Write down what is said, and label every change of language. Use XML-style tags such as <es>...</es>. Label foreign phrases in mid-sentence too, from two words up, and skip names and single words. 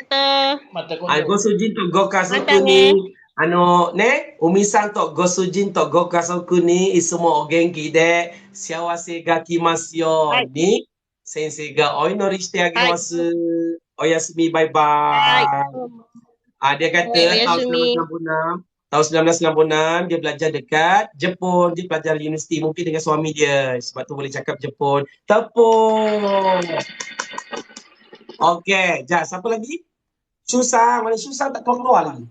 <ja>ご主人とご家族に、おみさんとご主人とご家族にいつもお元気で幸せが来ますように、先生がお祈りしてあげます。おやすみ、バイバイ。</ja> <ms>Dia kata tahun 1996 dia belajar dekat Jepun, dia belajar universiti mungkin dengan suami dia, sebab tu boleh cakap Jepun. Tepung. Okey, siapa lagi? Susah, mana susah tak keluar lagi?</ms>